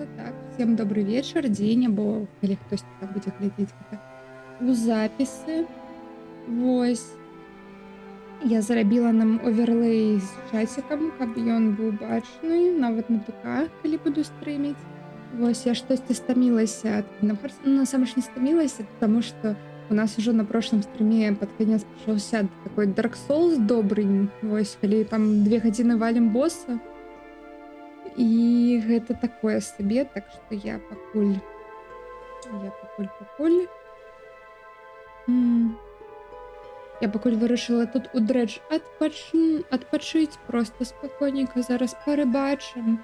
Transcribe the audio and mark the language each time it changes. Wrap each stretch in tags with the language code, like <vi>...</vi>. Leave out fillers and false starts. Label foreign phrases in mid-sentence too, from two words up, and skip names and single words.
<be>Так,</be> <ru>всем добрый</ru> <be>вечар, дзень, або калі хтосьці так будзе глядзець гэта у запісы. Вось. Я зарабіла нам оверлей з часикам, каб ён быў бачны, нават на ПК, калі буду стрыміць. Вось, я штосьці стамілася ад Kingdom Hearts. Ну, насамрэч не стамілася,</be> <ru>потому что у нас ужо на прошлом стриме под конец пачаўся такой Dark Souls добрый.</ru> <be>Вось, калі там 2 гадзіны валім босса. І гэта такое сабе, так што я пакуль... Я пакуль вырашыла тут у дрэдж адпачыць проста спакойненька, зараз парыбачым.</be>